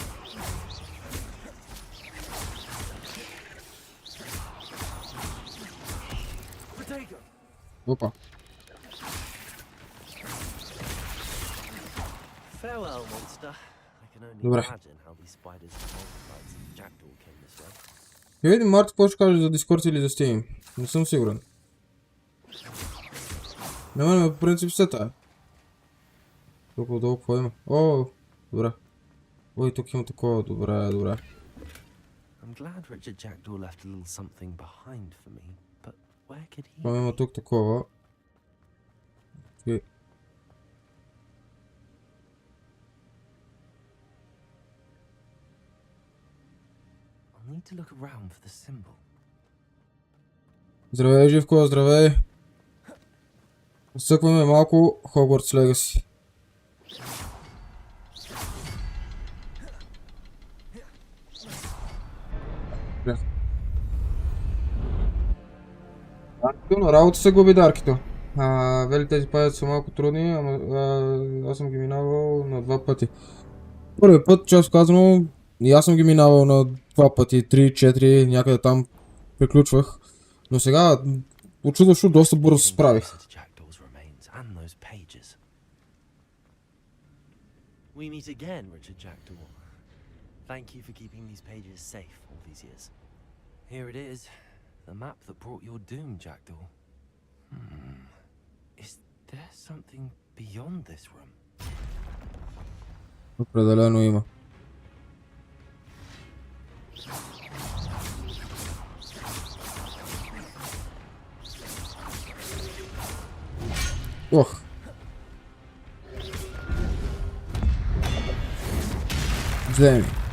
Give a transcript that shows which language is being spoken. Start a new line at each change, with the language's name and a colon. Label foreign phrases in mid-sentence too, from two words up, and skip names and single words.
Bulgarian: Опа.
English: Farewell, monster. I can only
Bulgarian: Добре.
English: imagine how these spiders and multiplies and jackdaw came this way.
Bulgarian: Ще видим Марти какво ще каже за Discord или за Steam. Не съм сигурен. На мен по принцип света. Толкова долу какво има? О, добре. Ой, тук има такова. Добре, добре.
English: I'm glad Richard Jackdaw left a little something behind for me, but where could he?
Bulgarian: Това има тук такова. Окей.
English: I'll need to look around for the symbol.
Bulgarian: Здравей, Живко, здравей. Съкваме малко Hogwarts Legacy. На работа се губи, Даркито. Вели тези паяци са малко трудни, ама аз съм ги минавал на 2 пъти. Първи път, често казано, и аз съм ги минавал на 2 пъти, 3-4, някъде там приключвах. Но сега, очудващо, доста бързо се справих.
English: We meet again, Richard Jackdaw. Thank you for keeping these pages safe all these years. Here it is, the map that brought your doom, Jackdaw. Is there something beyond this room?
Bulgarian: Определено има. Ох. Вземи.